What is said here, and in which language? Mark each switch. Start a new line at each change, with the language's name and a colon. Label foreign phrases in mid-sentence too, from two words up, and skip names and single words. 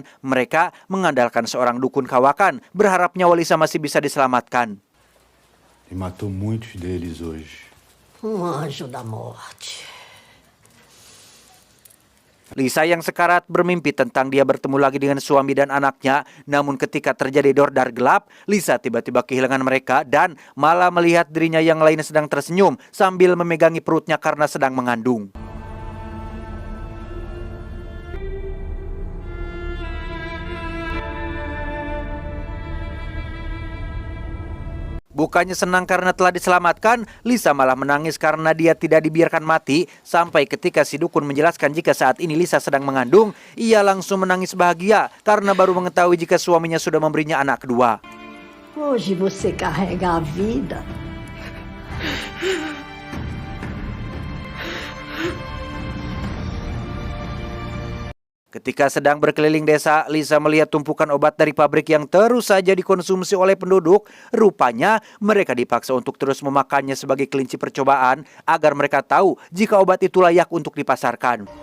Indonesian: Mereka mengandalkan seorang dukun kawakan, berharap nyawa Lisa masih bisa diselamatkan.
Portuguese: E matou muitos deles hoje. Anjo da morte.
Indonesian: Lisa yang sekarat bermimpi tentang dia bertemu lagi dengan suami dan anaknya. Namun ketika terjadi dordar gelap, Lisa tiba-tiba kehilangan mereka dan malah melihat dirinya yang lain sedang tersenyum sambil memegangi perutnya karena sedang mengandung. Bukannya senang karena telah diselamatkan, Lisa malah menangis karena dia tidak dibiarkan mati. Sampai ketika si dukun menjelaskan jika saat ini Lisa sedang mengandung, ia langsung menangis bahagia karena baru mengetahui jika suaminya sudah memberinya anak kedua.
Portuguese: Hoje você carrega a vida.
Indonesian: Ketika sedang berkeliling desa, Lisa melihat tumpukan obat dari pabrik yang terus saja dikonsumsi oleh penduduk. Rupanya mereka dipaksa untuk terus memakannya sebagai kelinci percobaan agar mereka tahu jika obat itu layak untuk dipasarkan.